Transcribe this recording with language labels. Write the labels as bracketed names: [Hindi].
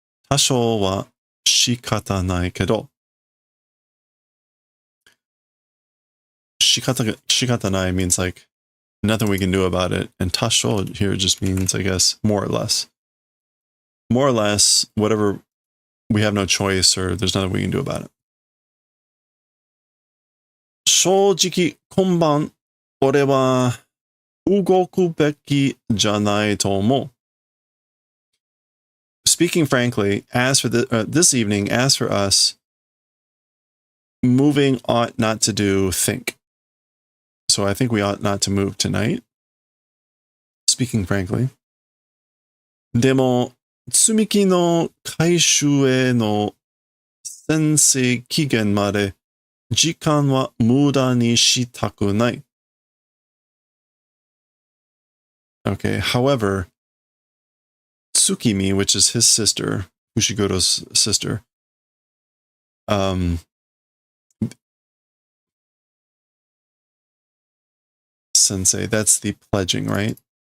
[Japanese] 多少は仕方ないけど、仕方ない [English] means like nothing we can do about it, and 多少 here just means, I guess, more or less. More or less, whatever, we have no choice or there's nothing we can do about it. [Japanese] 正直、今晩、俺は動くべきじゃないと思う。 [English] Speaking frankly, as for this evening, as for us, moving ought not to do think. So I think we ought not to move tonight. Speaking frankly. [Japanese] でも、積み木の回収への先生期限まで時間は無駄にしたくない。 [English] Okay, however, Tsukimi, which is his sister, Fushigoto's sister, sensei, that's the pledging, right?